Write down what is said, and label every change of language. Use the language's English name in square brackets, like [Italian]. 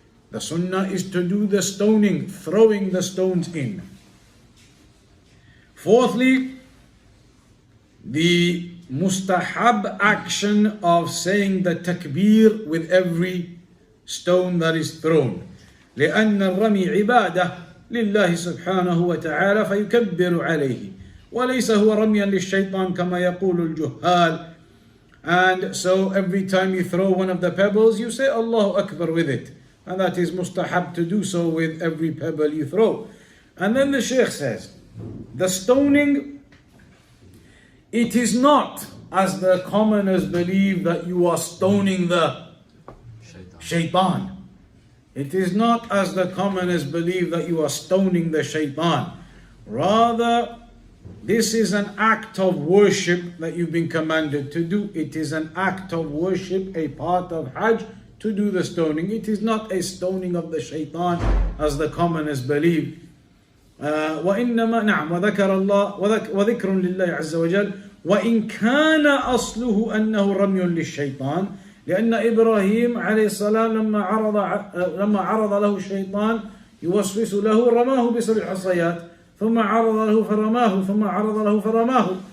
[English] The sunnah is to do the stoning, throwing the stones in. Fourthly, the mustahab action of saying the takbir with every stone that is thrown. [Arabic] لأن الرمي عبادة لله سبحانه وتعالى فيكبر عليه وليس هو رميا للشيطان كما يقول الجهال. [English] And so every time you throw one of the pebbles, you say Allahu Akbar with it. And that is mustahab to do so with every pebble you throw. And then the Shaykh says, the stoning, it is not as the commoners believe that you are stoning the Shaytaan. It is not as the commoners believe that you are stoning the Shaytaan. Rather, this is an act of worship that you've been commanded to do. It is an act of worship, a part of Hajj, to do the stoning. It is not a stoning of the Shaytaan as the commoners believe. [Arabic] وإنما نعم وذكر الله وذكر لله عز وجل وإن كان أصله أنه رمي للشيطان لأن إبراهيم عليه السلام لما عرض له الشيطان يوسوس له رماه بسبع حصيات ثم عرض له فرماه ثم عرض له فرماه.